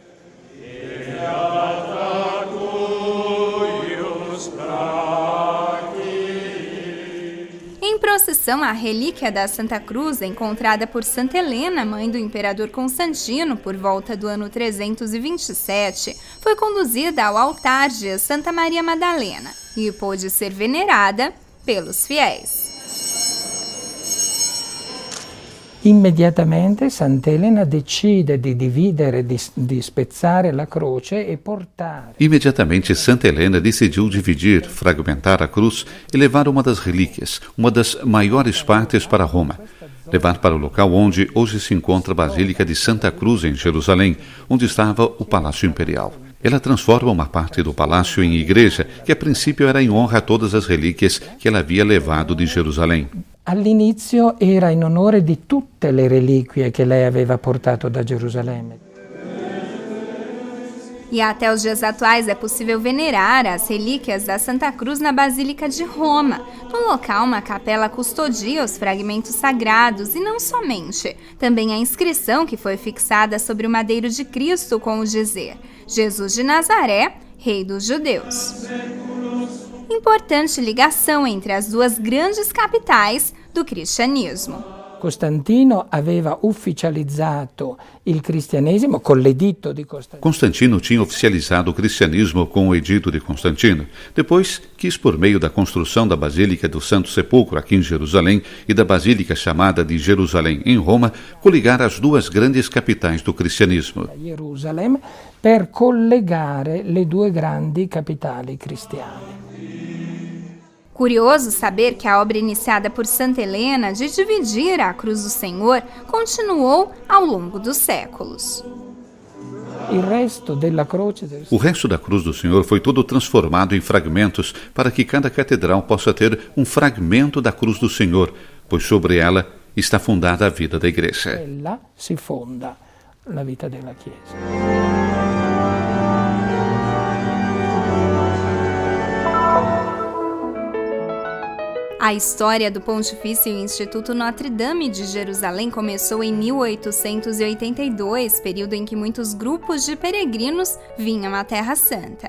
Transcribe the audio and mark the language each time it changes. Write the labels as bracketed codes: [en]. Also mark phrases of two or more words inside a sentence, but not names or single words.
[pt] Em procissão, a relíquia da Santa Cruz, encontrada por Santa Helena, mãe do imperador Constantino, por volta do ano 327, foi conduzida ao altar de Santa Maria Madalena e pôde ser venerada pelos fiéis. [it] Immediatamente Santa Helena decide di dividere, di spezzare la croce e portare. [pt] Imediatamente Santa Helena decidiu dividir, fragmentar a cruz e levar uma das relíquias, uma das maiores partes para Roma. Levar para o local onde hoje se encontra a Basílica de Santa Cruz, em Jerusalém, onde estava o Palácio Imperial. Ela transforma uma parte do palácio em igreja, que a princípio era em honra a todas as relíquias que ela havia levado de Jerusalém. [it] All'inizio era in onore di tutte le reliquie che lei aveva portato da Gerusalemme. [pt] E até os dias atuais é possível venerar as relíquias da Santa Cruz na Basílica de Roma. No local, uma capela custodia os fragmentos sagrados e não somente. Também a inscrição que foi fixada sobre o madeiro de Cristo com o dizer: Jesus de Nazaré, Rei dos Judeus. Importante ligação entre as duas grandes capitais do cristianismo. [it] Constantino aveva ufficializzato il cristianesimo con l'editto di Costantino. [pt] Constantino tinha oficializado o cristianismo com o edito de Constantino. Depois, quis, por meio da construção da Basílica do Santo Sepulcro aqui em Jerusalém e da Basílica chamada de Jerusalém em Roma, coligar as duas grandes capitais do cristianismo. [it] Gerusalemme per collegare le due grandi capitali cristiane. [pt] Curioso saber que a obra iniciada por Santa Helena de dividir a cruz do Senhor continuou ao longo dos séculos. O resto da cruz do Senhor foi todo transformado em fragmentos para que cada catedral possa ter um fragmento da cruz do Senhor, pois sobre ela está fundada a vida da igreja. [it] Ela se fonda la vita della Chiesa. [pt] A história do Pontifício Instituto Notre Dame de Jerusalém começou em 1882, período em que muitos grupos de peregrinos vinham à Terra Santa.